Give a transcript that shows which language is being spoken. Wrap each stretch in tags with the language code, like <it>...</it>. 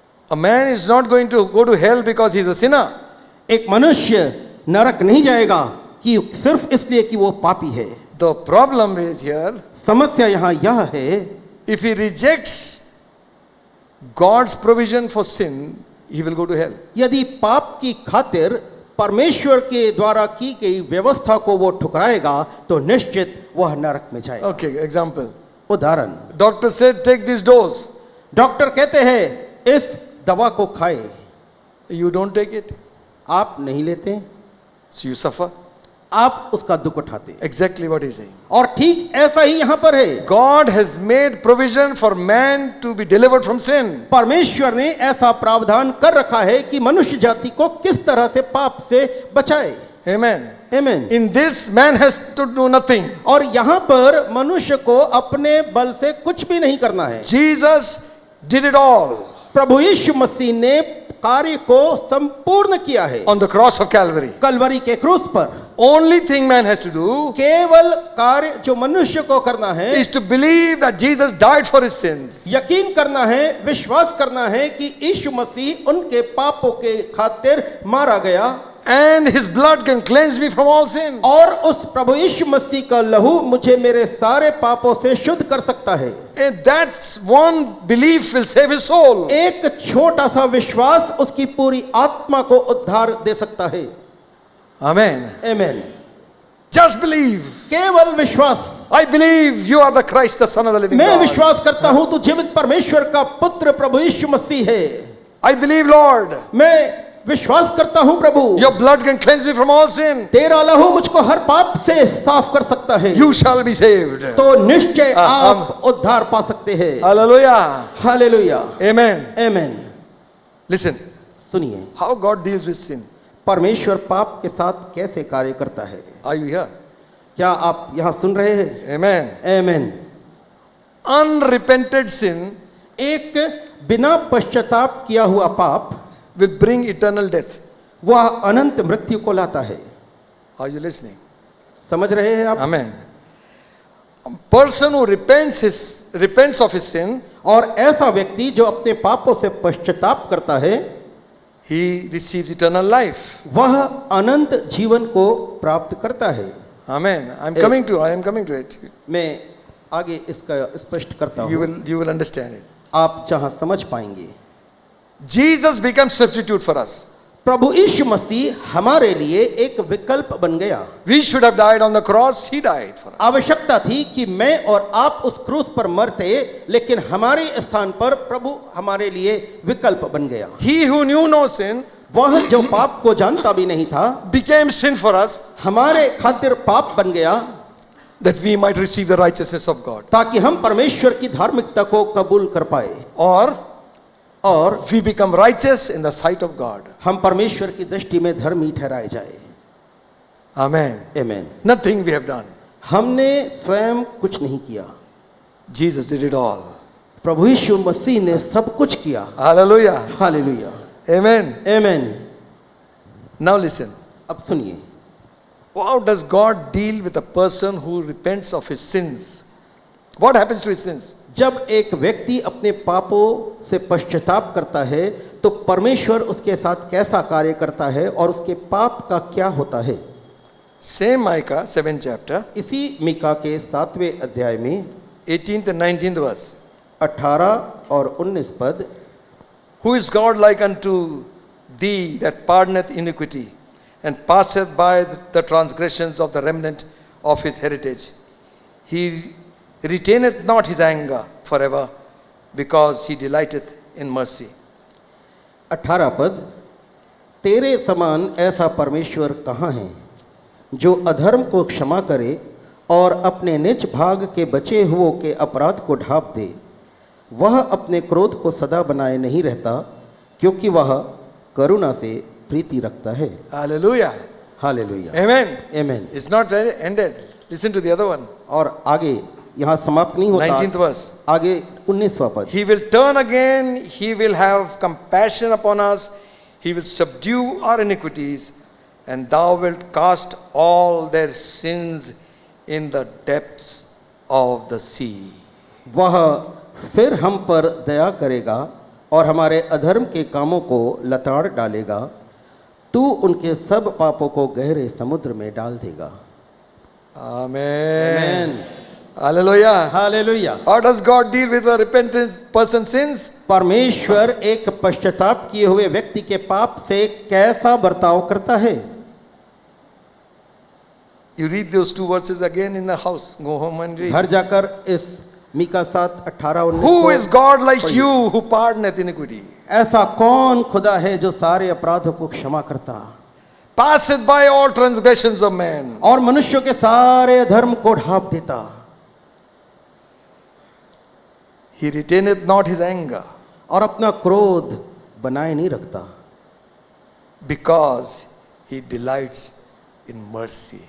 <en>A man is not going to go to hell because he is a sinner.</en> <hi>एक मनुष्य नरक नहीं जाएगा कि सिर्फ इसलिए कि वो पापी है।</hi> <en>The problem is here,</en> <hi>समस्या यहाँ यह है,</hi> <en>if he rejects God's provision for sin, he will go to hell.</en> <hi>यदि पाप की खातिर परमेश्वर के द्वारा की गई व्यवस्था को वो ठुकराएगा तो निश्चित वह नरक में जाएगा।</hi> <en>Okay, example.</en> <hi>उदाहरण,</hi> <en>Doctor said, take this dose.</en> <hi>Doctor कहते हैं इस दवा को खाए,</hi> <en>You don't take it,</en> <hi>आप नहीं लेते,</hi> <en>so you suffer.</en> <hi>आप उसका दुख उठाते।</hi> <en>Exactly what he's saying.</en> <hi>और ठीक ऐसा ही यहाँ पर है,</hi> <en>God has made provision for man to be delivered from sin.</en> <hi>परमेश्वर ने ऐसा प्रावधान कर रखा है कि मनुष्य जाति को किस तरह से पाप से बचाए।</hi> <en>Amen.</en> <hi>आमीन।</hi> <en>In this, man has to do nothing.</en> <hi>और यहाँ पर मनुष्य को अपने बल से कुछ भी नहीं करना है।</hi> <en>Jesus did it all</en> <hi>प्रभु यीशु मसीह ने कार्य को संपूर्ण किया है</hi> <en>on the cross of Calvary.</en> <hi>Kalvari के क्रूस पर।</hi> <en>Only thing man has to do</en> <hi>केवल कार्य जो मनुष्य को करना है</hi> <en>is to believe that Jesus died for his sins.</en> <hi>यकीन करना है, विश्वास करना है कि यीशु मसीह उनके पापों के खातिर मारा गया</hi> <en>And his blood can cleanse me from all sin.</en> <hi>और उस प्रभु यीशु मसीह का लहू मुझे मेरे सारे पापों से शुद्ध कर सकता है।</hi> <en>And that one belief will save his soul.</en> <hi>एक छोटा सा विश्वास उसकी पूरी आत्मा को उद्धार दे सकता है।</hi> <en>Amen.</en> <hi>आमीन।</hi> <en>Just believe.</en> <hi>केवल विश्वास।</hi> <en>I believe you are the Christ, the Son of the living</en> <hi>मैं</hi> <en>God.</en> <hi>विश्वास करता हूं तू जीवित परमेश्वर का पुत्र प्रभु यीशु मसीह है।</hi> <en>I believe, Lord,</en> <hi>मैं विश्वास करता हूं प्रभु,</hi> <en>Your blood can cleanse me from all sin.</en> <hi>तेरा लहू मुझको हर पाप से साफ कर सकता है,</hi> <en>You shall be saved.</en> <hi>तो निश्चय आप उद्धार पा सकते हैं।</hi> <en>Hallelujah.</en> <hi>Hallelujah,</hi> <en>Amen.</en> <hi>आमेन।</hi> <en>Listen,</en> <hi>सुनिए,</hi> <en>how God deals with sin.</en> <hi>परमेश्वर पाप के साथ कैसे कार्य करता है।</hi> <en>Are you here?</en> <hi>क्या आप यहाँ सुन रहे हैं?</hi> <en>Amen.</en> <hi>आमेन।</hi> <en>Unrepented sin</en> <hi>एक बिना पश्चाताप किया हुआ पाप</hi> <en>will bring eternal death.</en> <hi>वह अनंत मृत्यु को लाता है।</hi> <en>Are you listening?</en> <hi>समझ रहे हैं आप?</hi> <en>Amen. A person who repents of his sin,</en> <hi>और ऐसा व्यक्ति जो अपने पापों से पश्चाताप करता है,</hi> <en>he receives eternal life.</en> <hi>वह अनंत जीवन को प्राप्त करता है।</hi> <en>Amen. I am coming to it.</en> <hi>मैं आगे इसका स्पष्ट करता</hi> <en>You</en> <hi>हूँ,</hi> <en>will understand it.</en> <hi>आप जहाँ समझ पाएंगे।</hi> <en>Jesus becomes substitute for us.</en> <hi>प्रभु यीशु मसीह हमारे लिए एक विकल्प बन गया।</hi> <en>We should have died on the cross. He died for us.</en> <hi>आवश्यकता थी कि मैं और आप उस क्रूस पर मरते, लेकिन हमारे स्थान पर प्रभु हमारे लिए विकल्प बन गया।</hi> <en>He who knew no sin</en> <hi>वह जो पाप को जानता भी नहीं था,</hi> <en>became sin for us,</en> <hi>हमारे खातिर पाप बन गया,</hi> <en>that we might receive the righteousness of God.</en> <hi>ताकि हम परमेश्वर की धार्मिकता को कबूल कर पाए</hi> <en>Or</en> <hi>और</hi> <en>we become righteous in the sight of God.</en> <hi>हम परमेश्वर की दृष्टि में धर्मी ठहराए जाए।</hi> <en>Amen.</en> <hi>Amen.</hi> <en>Nothing we have done.</en> <hi>हमने स्वयं कुछ नहीं किया,</hi> <en>Jesus did it all.</en> <hi>प्रभु यीशु मसीह ने सब कुछ किया।</hi> <en>Hallelujah.</en> <hi>Hallelujah,</hi> <en>Amen.</en> <hi>आमेन।</hi> <en>Now listen.</en> <hi>अब सुनिए,</hi> <en>How does God deal with a person who repents of his sins? What happens to his sins?</en> <hi>जब एक व्यक्ति अपने पापों से पश्चाताप करता है तो परमेश्वर उसके साथ कैसा कार्य करता है और उसके पाप का क्या होता है।</hi> <en>Same Micah 7th chapter,</en> <hi>इसी मीका के 7वें अध्याय में</hi> <en>18th and 19th verse.</en> <hi>18 और 19 पद।</hi> <en>Who is God like unto thee that pardoneth iniquity and passeth by the transgressions of the remnant of his heritage? He retaineth not his anger forever, because he delighteth in mercy.</en> <hi>18 पद, तेरे समान ऐसा परमेश्वर कहाँ है जो अधर्म को क्षमा करे और अपने निज भाग के बचे हुओं के अपराध को ढाँप दे। वह अपने क्रोध को सदा बनाए नहीं रहता, क्योंकि वह करुणा से प्रीति रखता है।</hi> <en>Hallelujah.</en> <hi>Hallelujah,</hi> <en>Amen.</en> <hi>Amen.</hi> <en>It's not ended. Listen to the other one.</en> <hi>और आगे यहाँ समाप्त नहीं होता,</hi> <en>19th verse.</en> <hi>आगे 19वां पद।</hi> <en>He will turn again, he will have compassion upon us, he will subdue our iniquities, and thou wilt cast all their sins in the depths of the sea.</en> <hi>वह फिर हम पर दया करेगा और हमारे अधर्म के कामों को लताड़ डालेगा। तू उनके सब पापों को गहरे समुद्र में डाल देगा।</hi> <en>Amen. Hallelujah.</en> <hi>Hallelujah.</hi> <en>How does God deal with a repentant person's sins?</en> <hi>परमेश्वर एक पश्चाताप किए हुए व्यक्ति के पाप से कैसा बर्ताव करता है।</hi> <en>You read those two verses again in the house. Go home and read.</en> <hi>घर जाकर इस Mika 7:18-19</hi> <en>Who is God like you who pardoneth iniquity?</en> <hi>ऐसा कौन खुदा है जो सारे अपराधों को क्षमा करता,</hi> <en>Passeth by all transgressions of man.</en> <hi>और मनुष्यों के सारे धर्म को ढाँप देता।</hi> <en>He retaineth not his anger,</en> <hi>और अपना क्रोध बनाए नहीं रखता,</hi> <en>because he delights in mercy.</en>